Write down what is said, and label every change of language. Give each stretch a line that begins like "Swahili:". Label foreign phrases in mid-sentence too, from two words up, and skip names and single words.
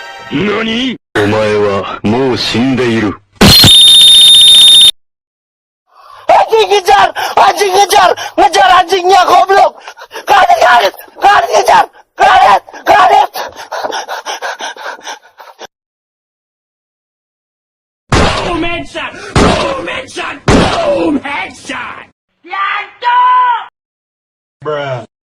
Japanese: 何？お前はもう死んでいる。
Indonesian: Anjing kejar! Anjing kejar! Ngejar anjingnya goblok! Granit! Granit! Granit kejar! Granit! Granit!
English: Boom headshot! Boom headshot! Boom headshot! Yanto! Bruh.